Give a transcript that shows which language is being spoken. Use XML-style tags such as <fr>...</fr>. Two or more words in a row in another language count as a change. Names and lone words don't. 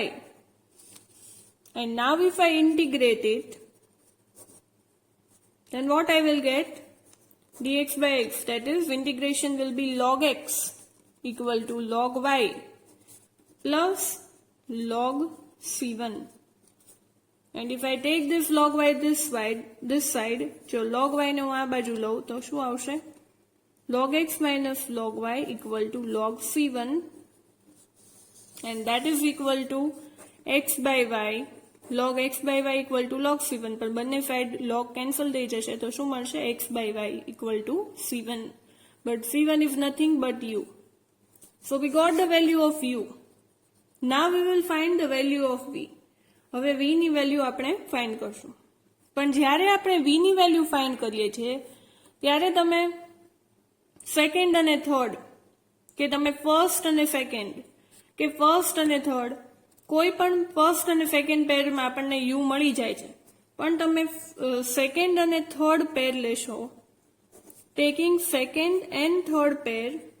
<en>And now if I integrate it, then what I will get? dx by x, that is integration will be log x equal to log y plus log c1. And if I take this log y this side,</en> <gu>જો log y ને હું આ બાજુ લઉં તો શું આવશે?</gu> <en>log x minus log y equal to log c1 and that is equal to x by y log x by y equal to log c1 पर</en> <gu>બંને સાઈડ log cancel થઈ જશે તો શું મળશે</gu> <en>x by y equal to c1 but c1 is nothing but u. So we got the value of u. Now we will find the value of v.</en> <gu>હવે v ની વેલ્યુ આપણે ફાઇન્ડ કરશું પણ જ્યારે આપણે v ની વેલ્યુ ફાઇન્ડ કરીએ છીએ ત્યારે તમે સેકન્ડ અને થર્ડ કે તમે ફર્સ્ટ અને સેકન્ડ કે ફર્સ્ટ અને થર્ડ કોઈ પણ ફર્સ્ટ અને સેકન્ડ પેરમાં આપણને u મળી જાય છે પણ તમે સેકન્ડ અને થર્ડ પેર લેશો</gu> <en>taking second and third pair</en>